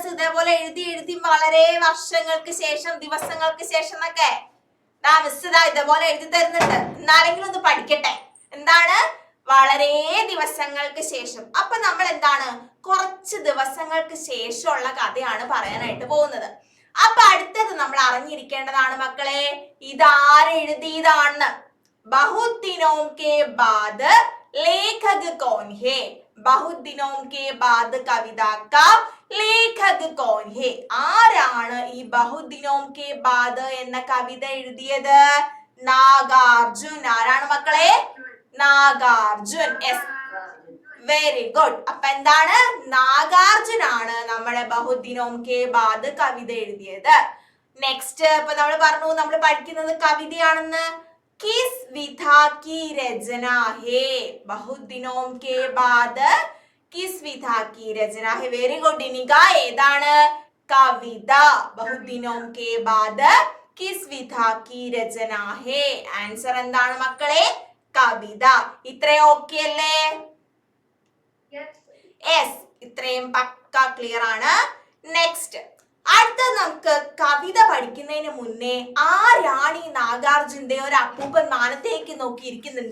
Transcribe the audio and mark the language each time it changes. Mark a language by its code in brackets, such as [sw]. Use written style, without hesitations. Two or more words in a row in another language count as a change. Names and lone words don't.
[ml] ഇതേപോലെ എഴുതി വളരെ വർഷങ്ങൾക്ക് ശേഷം, ദിവസങ്ങൾക്ക് ശേഷം എന്നൊക്കെ മിസ് ഇതേപോലെ എഴുതി തരുന്നുണ്ട്. എന്നാലെങ്കിലും ഒന്ന് പഠിക്കട്ടെ. എന്താണ്? വളരെ ദിവസങ്ങൾക്ക് ശേഷം. അപ്പൊ നമ്മൾ എന്താണ് കുറച്ച് ദിവസങ്ങൾക്ക് ശേഷമുള്ള കഥയാണ് പറയാനായിട്ട് പോകുന്നത്. അപ്പൊ അടുത്തത് നമ്മൾ അറിഞ്ഞിരിക്കേണ്ടതാണ് മക്കളെ, ഇതാരെഴുതിയതാണെന്ന്. [hi] बहुत दिनों के बाद लेखक कौन है? बहुत दिनों के बाद कविता का लेखक कौन है? [ml] ആരാണ് ഈ ബഹുത് ദിനോം കെ ബാദ് എന്ന കവിത എഴുതിയത്? നാഗാർജുൻ. ആരാണ് മക്കളെ? നാഗാർജുൻ. [en] very good. [ml] അപ്പൊ എന്താണ്? നാഗാർജുൻ ആണ് നമ്മുടെ ബഹുത് ദിനോം കെ ബാദ് കവിത എഴുതിയത്. നെക്സ്റ്റ് ഇപ്പൊ നമ്മൾ പറഞ്ഞു നമ്മൾ പഠിക്കുന്നത് കവിതയാണെന്ന്. [hi] किस विधा की रचना है? बहुत दिनों के बाद किस विधा की रचना है? [en] very good इनिക. [ml] ഏതാണ്? കവിത. [hi] बहुत दिनों के बाद किस विधा की रचना है? [ml] ആൻസർ എന്താണ് മക്കളെ? കവിത. ഇത്രയും ഓക്കെ അല്ലേ? യെസ്, ഇത്രയും പക്ക ക്ലിയർ ആണ്. നെക്സ്റ്റ് അടുത്ത നമുക്ക് കവിത പഠിക്കുന്നതിന് മുന്നേ ആരാണ് ഈ നാഗാർജുന്റെ ഒരു അപ്പൂപ്പൻ മാനത്തേക്ക് നോക്കി ഇരിക്കുന്നുണ്ട്?